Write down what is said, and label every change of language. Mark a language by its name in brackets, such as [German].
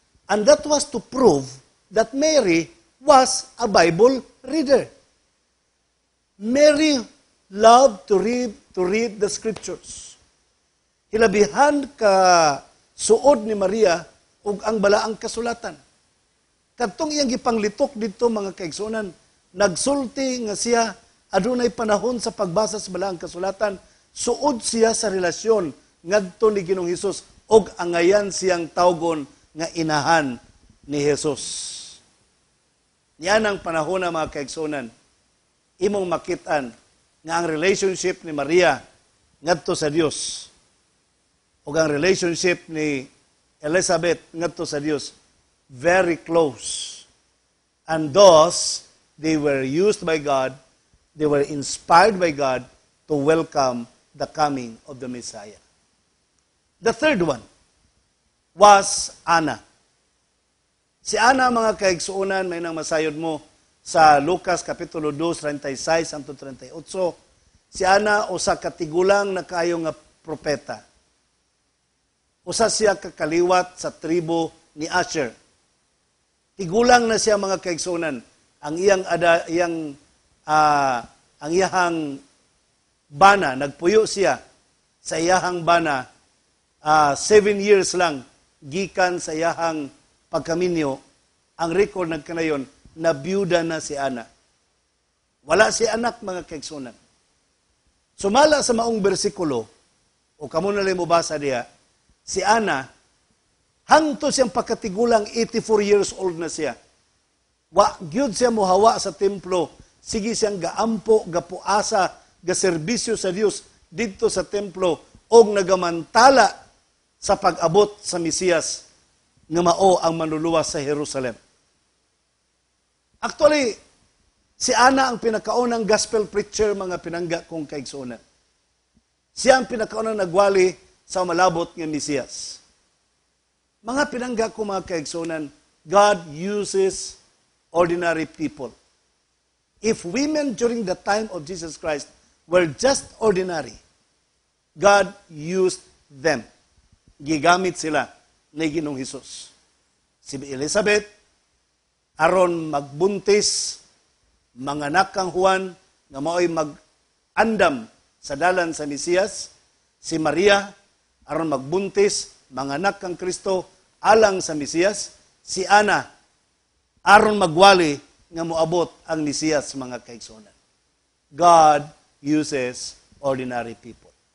[English] And that was to prove that Mary was a Bible reader. Mary loved to read the scriptures. [Cebuano] Hilabihan ka suod ni Maria ug ang balaang kasulatan. Kadtong iyang gipanglitok didto mga kaigsuonan, nagsulti nga siya adunay panahon sa pagbasa sa balaang kasulatan, suod siya sa relasyon ngadto ni Ginoong Hesus og angayan siyang tawgon nga inahan ni Hesus. Yan ang panahon na mga kaigsuonan, imong makitaan nga ang relationship ni Maria ngadto sa Dios ug ang relationship ni Elizabeth ngadto sa Dios very close. [English] And thus, they were used by God, they were inspired by God to welcome the coming of the Messiah. The third one was Anna. [Cebuano] Si Anna, mga kaigsuonan, may nang masayod mo sa Lucas Kapitulo 2, 36 hangtod 38. Si Anna, usa katigulang na kayo nga propeta. Usa siya kakaliwat sa tribo ni Asher. Tigulang na siya mga kaigsuonan. Ang iyahang bana, nagpuyo siya sa iyahang bana 7 years lang gikan sa iyahang pagkaminyo. Ang record nagkanayon na byuda na si Ana. Wala si anak mga kaigsuonan. Sumala sa maong bersikulo o kamo na lang mo basa diha, si Ana hangtod siyang pagkatigulang 84 years old na siya. Wa gyud siya mohawa sa templo sige siyang gaampo, gapuasa, gaserbisyo sa Dios didto sa templo og nagamantala sa pag-abot sa Mesiyas nga mao ang manluluwas sa Jerusalem. Actually, si Ana ang pinakaunang gospel preacher, mga pinangga kong kaigsuonan. Siya ang pinakaunang nagwali sa malabot ng Mesiyas. Mga pinangga kong mga kaigsuonan, [English] God uses ordinary people. If women during the time of Jesus Christ were just ordinary, God used them. [Cebuano] Gigamit sila ni Ginoong Hesus. Si Elizabeth, aron magbuntis, manganak kang Juan, nga mao'y mag-andam sa dalan sa Mesiyas. Si Maria, aron magbuntis, manganak kang Kristo, alang sa Mesiyas. Si Ana, aron magwali, nga moabot ang Mesiyas, mga kaigsuonan. [English] God uses ordinary people.